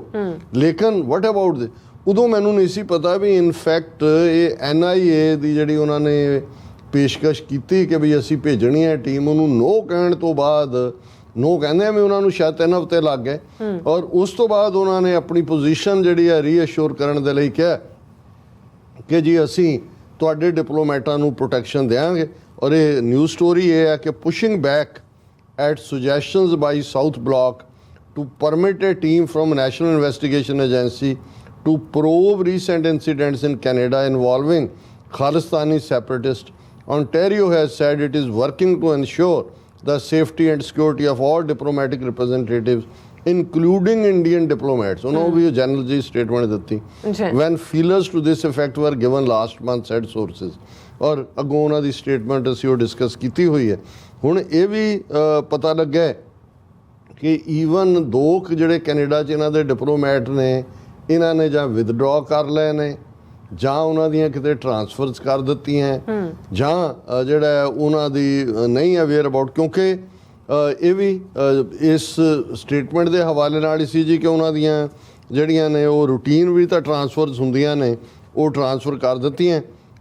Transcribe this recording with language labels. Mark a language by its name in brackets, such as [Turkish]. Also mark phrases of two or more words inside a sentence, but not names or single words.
[Punjabi] ਲੇਕਿਨ [English] what about they, [Punjabi] ਉਦੋਂ ਮੈਨੂੰ ਨਹੀਂ ਸੀ ਪਤਾ ਵੀ ਇਨਫੈਕਟ ਇਹ NIA ਦੀ ਜਿਹੜੀ ਉਹਨਾਂ ਨੇ ਪੇਸ਼ਕਸ਼ ਕੀਤੀ ਕਿ ਵੀ ਅਸੀਂ ਭੇਜਣੀ ਹੈ ਟੀਮ, ਉਹਨੂੰ ਨੋ ਕਹਿਣ ਤੋਂ ਬਾਅਦ, ਨੋ ਕਹਿੰਦੇ ਵੀ ਉਹਨਾਂ ਨੂੰ ਸ਼ਾਇਦ 3 ਹਫ਼ਤੇ ਲੱਗ ਗਏ, ਔਰ ਉਸ ਤੋਂ ਬਾਅਦ ਉਹਨਾਂ ਨੇ ਆਪਣੀ ਪੋਜੀਸ਼ਨ ਜਿਹੜੀ ਹੈ ਰੀਅਸ਼ੋਰ ਕਰਨ ਦੇ ਲਈ ਕਿਹਾ ਕਿ ਜੀ ਅਸੀਂ ਤੁਹਾਡੇ ਡਿਪਲੋਮੈਟਾਂ ਨੂੰ ਪ੍ਰੋਟੈਕਸ਼ਨ ਦੇਵਾਂਗੇ। ਔਰ ਇਹ ਨਿਊਜ਼ ਸਟੋਰੀ ਇਹ ਹੈ ਕਿ [English] pushing back at suggestions by South Block to permit a team from National Investigation Agency to probe recent incidents in Canada involving Khalistani separatists. Ontario has said it is working to ensure the safety and security of all diplomatic representatives, including Indian diplomats. [Punjabi] ਉਹਨਾਂ ਨੂੰ ਵੀ ਜਨਰਲ ਜੀ ਸਟੇਟਮੈਂਟ ਦਿੱਤੀ [English] when feelers to this effect were given last month, said sources. [Punjabi] ਔਰ ਅੱਗੋਂ ਉਹਨਾਂ ਦੀ ਸਟੇਟਮੈਂਟ ਅਸੀਂ ਉਹ ਡਿਸਕਸ ਕੀਤੀ ਹੋਈ ਹੈ। ਹੁਣ ਇਹ ਵੀ ਪਤਾ ਲੱਗਾ ਕਿ ਈਵਨ 2 ਜਿਹੜੇ ਕੈਨੇਡਾ 'ਚ ਇਹਨਾਂ ਦੇ ਡਿਪਲੋਮੈਟ ਨੇ, ਇਹਨਾਂ ਨੇ ਜਾਂ ਵਿਦਡਰਾ ਕਰ ਲਏ ਨੇ ਜਾਂ ਉਹਨਾਂ ਦੀਆਂ ਕਿਤੇ ਟਰਾਂਸਫਰਸ ਕਰ ਦਿੱਤੀਆਂ, ਜਾਂ ਜਿਹੜਾ ਉਹਨਾਂ ਦੀ ਨਹੀਂ [English] aware about, [Punjabi] ਕਿਉਂਕਿ ਇਹ ਵੀ ਇਸ ਸਟੇਟਮੈਂਟ ਦੇ ਹਵਾਲੇ ਨਾਲ ਹੀ ਸੀ ਜੀ ਕਿ ਉਹਨਾਂ ਦੀਆਂ ਜਿਹੜੀਆਂ ਨੇ ਉਹ ਰੂਟੀਨ ਵੀ ਤਾਂ ਟਰਾਂਸਫਰਸ ਹੁੰਦੀਆਂ ਨੇ, ਉਹ ਟਰਾਂਸਫਰ ਕਰ ਦਿੱਤੀਆਂ।